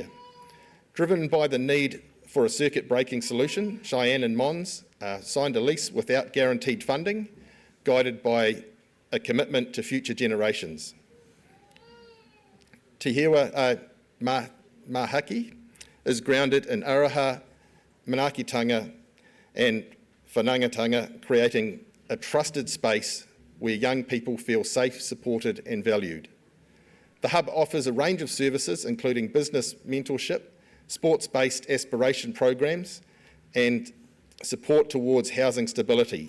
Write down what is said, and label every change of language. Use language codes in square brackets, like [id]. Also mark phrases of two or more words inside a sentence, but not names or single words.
[en] Driven by the need for a circuit breaking solution, Cheyenne and Mons signed a lease without guaranteed funding, guided by a commitment to future generations. Te Hewa Mahaki is grounded in aroha, manaakitanga and whanaungatanga, creating a trusted space where young people feel safe, supported and valued. The hub offers a range of services including business mentorship, sports-based aspiration programs and support towards housing stability.